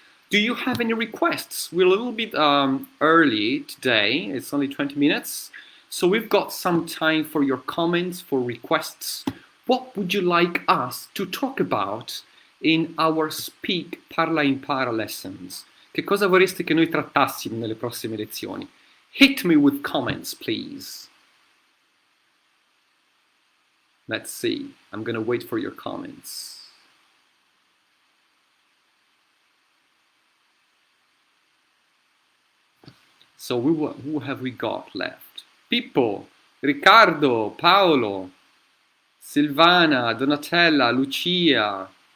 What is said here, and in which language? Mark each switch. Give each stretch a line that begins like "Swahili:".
English: Do you have any requests? We're a little bit early today. It's only 20 minutes. So we've got some time for your comments, for requests. What would you like us to talk about in our Speak, Parla, Impara lessons?
Italian: Che cosa vorreste che noi trattassimo nelle prossime lezioni?
English: Hit me with comments, please. Let's see. I'm going to wait for your comments. So who have we got left? Pippo, Riccardo, Paolo, Silvana, Donatella, Lucia.